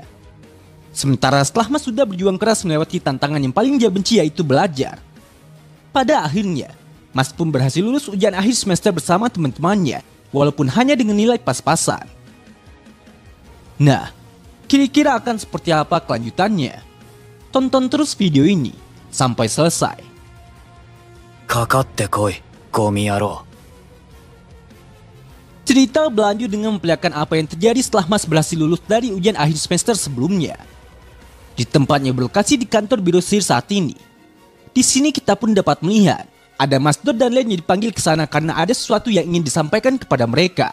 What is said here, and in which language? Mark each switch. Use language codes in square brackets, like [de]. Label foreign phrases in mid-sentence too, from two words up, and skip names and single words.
[id] Sementara setelah Mas sudah berjuang keras melewati tantangan yang paling dia benci, yaitu belajar. Pada akhirnya, Mas pun berhasil lulus ujian akhir semester bersama teman-temannya, walaupun hanya dengan nilai pas-pasan. Nah, kira-kira akan seperti apa kelanjutannya? Tonton terus video ini sampai selesai. [ja] かかってこい、ゴミ野郎。 [id] Cerita berlanjut dengan memperlihatkan apa yang terjadi setelah Mas berhasil lulus dari ujian akhir semester sebelumnya. Di tempatnya berlokasi di kantor biro sihir saat ini. Di sini kita pun dapat melihat ada Mas Dot dan Len yang dipanggil ke sana karena ada sesuatu yang ingin disampaikan kepada mereka.